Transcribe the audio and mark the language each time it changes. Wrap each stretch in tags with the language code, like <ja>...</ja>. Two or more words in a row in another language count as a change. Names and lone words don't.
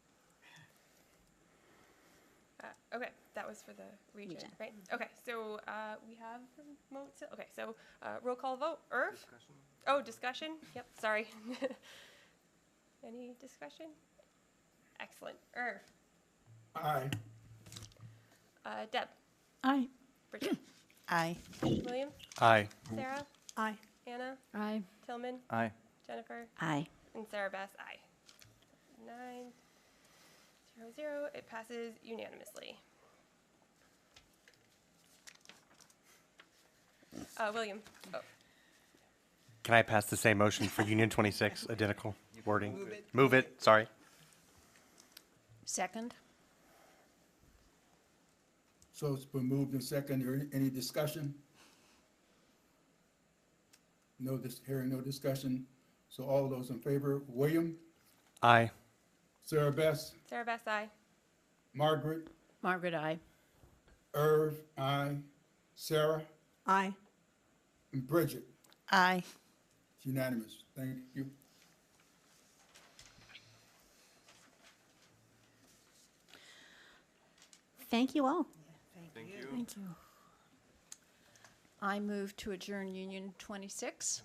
<en>okay. That was for the region, right? Okay, so we have votes. Okay, so roll call vote. Irv? Discussion? Oh, discussion? Yep, sorry. Any discussion? Excellent. Irv? Aye. Deb? Aye. Bridget? Aye. William? Aye. Sarah? Aye. Anna? Aye. Tillman? Aye. Jennifer? Aye. And Sarah Bass, aye. 9-0-0. It passes unanimously. William? Oh, Can I pass the same motion for Union 26, identical wording? Move it, sorry. Second? So it's been moved and second. Any discussion? Hearing no discussion. So all those in favor, William, Aye. Sarah Bess, Sarah Bass, aye. Margaret, Margaret, aye. Irv, aye. Sarah, Aye. and Bridget. Aye. It's unanimous. Thank you. Thank you all. Thank you. Thank you. I move to adjourn Union 26.</en>